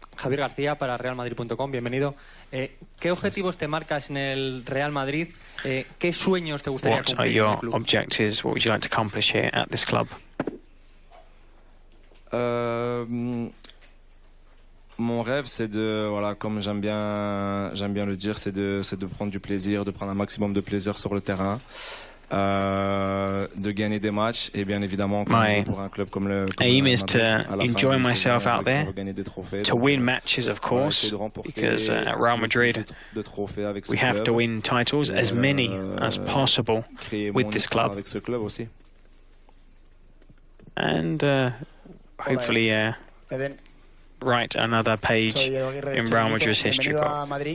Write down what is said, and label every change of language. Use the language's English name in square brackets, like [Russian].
[Spanish] Javier García para realmadrid.com, bienvenido. ¿Qué objetivos te marcas en el Real Madrid? ¿Qué sueños te gustaría cumplir en el club? [English] What are your objectives? What would you like to accomplish here at this club? [French] Mon rêve, c'est de, voilà, comme j'aime bien le dire, c'est de prendre du plaisir, de prendre un maximum de plaisir sur le terrain, de gagner des matchs et bien évidemment pour un club comme le [English] aim is to enjoy myself out there, to win matches, of course, because at Real Madrid we have to win titles, as many as possible with this club, and hopefully write another page in Real Madrid's history book.